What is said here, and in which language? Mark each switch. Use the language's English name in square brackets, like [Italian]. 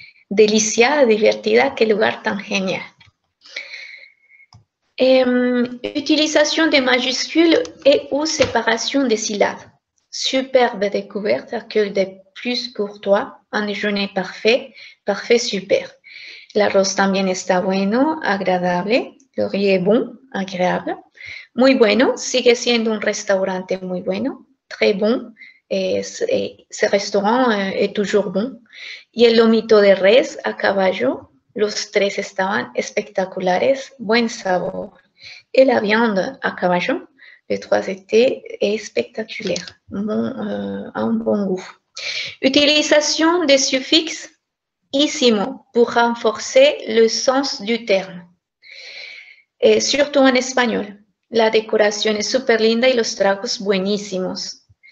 [Spanish] Delicia, divertida, quel lugar tan génial. [French] Utilisation des majuscules et ou séparation des syllabes. Superbe découverte, accueil des plus courtois, un déjeuner parfait, parfait super. [Spanish] L'arroz también está bueno, agradable, [French] le riz est bon, agréable. [Spanish] Muy bueno, sigue siendo un restaurante muy bueno, [French] très bon, ce restaurant est toujours bon. [Spanish] Y el lomito de res a caballo, los tres estaban espectaculares, buen sabor. [French] Et la viande à caballo, les trois étaient spectaculaires, un bon goût. Utilisation des suffixes ísimo pour renforcer le sens du terme, et surtout en espagnol. [Spanish] La decoración es súper linda y los tragos buenísimos.